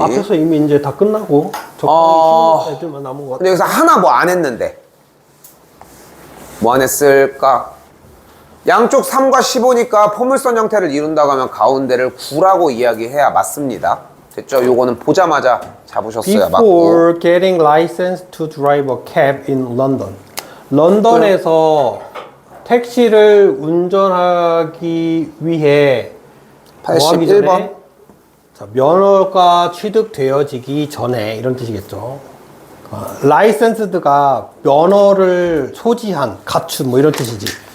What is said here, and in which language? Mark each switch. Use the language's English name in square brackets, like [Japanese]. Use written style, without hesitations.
[Korean] 앞에서 이미 이제 다 끝나고 어. 적당히 애들만 남은 것 같아. 근데 여기서 하나 뭐 안 했는데 뭐 안 했을까? 양쪽 3과 15니까 포물선 형태를 이룬다고 하면 가운데를 9라고 이야기해야 맞습니다. 됐죠? 요거는 보자마자 잡으셨어야 맞고. [English] Before getting licensed to drive a cab in London. [Korean] 런던에서 택시를 운전하기 위해 뭐 하기 81번. 전에 자, 면허가 취득되어지기 전에 이런 뜻이겠죠. 라이센스드가 면허를 소지한, 갖춘 뭐 이런 뜻이지.